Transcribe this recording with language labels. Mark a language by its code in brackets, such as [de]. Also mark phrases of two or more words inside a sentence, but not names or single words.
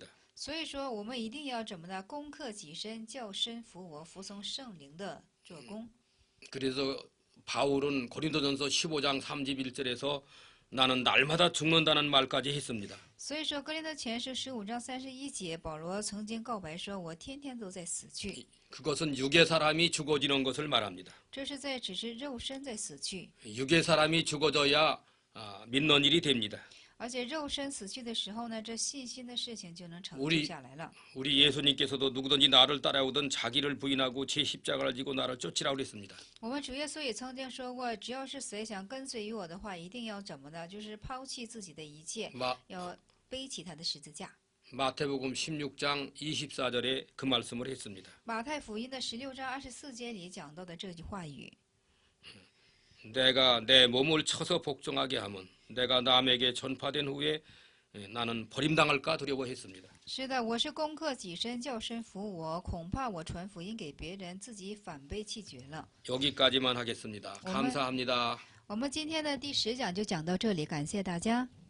[zh] 所以说，我们一定要怎么呢？攻克己身，叫身服我，服从圣灵的做工。 [ko] 그래서 바울은 고린도전서 15장 31절에서 나는 날마다 죽는다는 말까지 했습니다. [zh] 所以说，哥林多前书15章31节，保罗曾经告白说：“我天天都在死去。” [ko] 그것은 육의 사람이 죽어지는 것을 말합니다. [zh] 这是在指示肉身在死去， [ko] 육의 사람이 죽어져야 믿는 일이 됩니다. [zh] 而且肉身死去的时候呢，这信心的事情就能成就 [ko] 우리 [zh] 下来了。 [ko] 우리 예수님께서도 누구든지 나를 따라오든 자기를 부인하고 제 십자가를 지고 나를 쫓으라고 그랬습니다. [zh] 我们主耶稣也曾经说过，只要是谁想跟随于我的话，一定要怎么的？就是抛弃自己的一切，要背起他的十字架。 [ko] 마태복음 16장 24절에 그 말씀을 했습니다. [zh] 马太福音的16章24节里讲到的这句话语。 [ko] 내가 내 몸을 쳐서 복종하게 하면 내가 남에게 전파된 후에 나는 버림당할까 두려워했습니다. [zh] 是的，我是攻克己身，叫身服我，恐怕我传福音给别人，自己反被弃绝了。 [ko] 여기까지만 하겠습니다. 감사합니다. [zh] 我们今天的第10讲就讲到这里，感谢大家。